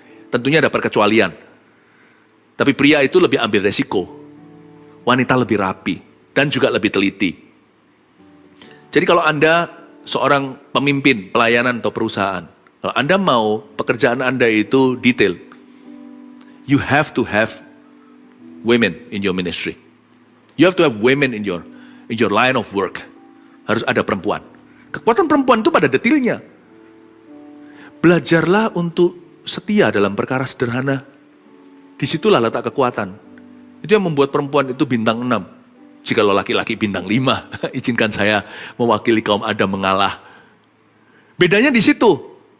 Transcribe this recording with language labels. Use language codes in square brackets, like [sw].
[id] Tentunya ada perkecualian. Tapi pria itu lebih ambil resiko. Wanita lebih rapi dan juga lebih teliti. Jadi kalau Anda seorang pemimpin pelayanan atau perusahaan, kalau Anda mau pekerjaan Anda itu detail, [en] You have to have women in your ministry. You have to have women in your line of work. [id] Harus ada perempuan. Kekuatan perempuan itu pada detilnya. Belajarlah untuk setia dalam perkara sederhana. Disitulah letak kekuatan. Itu yang membuat perempuan itu bintang 6. Jika laki-laki bintang 5, izinkan saya mewakili kaum Adam mengalah. Bedanya di situ.